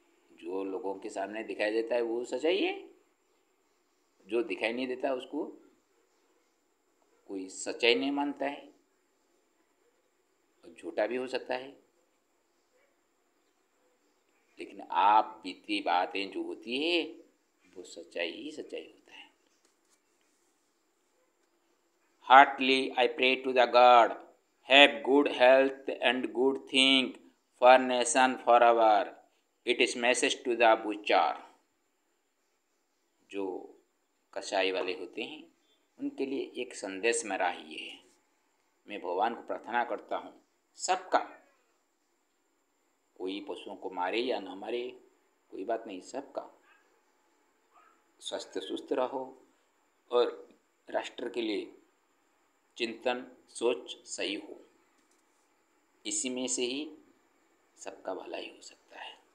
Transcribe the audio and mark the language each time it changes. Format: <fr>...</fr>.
<hi>जो लोगों के सामने दिखाई देता है वो सच्चाई है, जो दिखाई नहीं देता उसको कोई सच्चाई नहीं मानता है, और झूठा भी हो सकता है। लेकिन आप बीती बातें जो होती है वो सच्चाई ही सच्चाई होता है।</hi> <en>Heartily I pray to the God, have good health and good thing for nation forever. It is message to the butcher.</en> <hi>जो कसाई वाले होते हैं उनके लिए एक संदेश मेरा ही ये है। मैं भगवान को प्रार्थना करता हूँ सबका, कोई पशुओं को मारे या ना मारे कोई बात नहीं, सबका स्वस्थ सुस्त रहो और राष्ट्र के लिए चिंतन सोच सही हो, इसी में से ही सबका भलाई हो सकता है।</hi>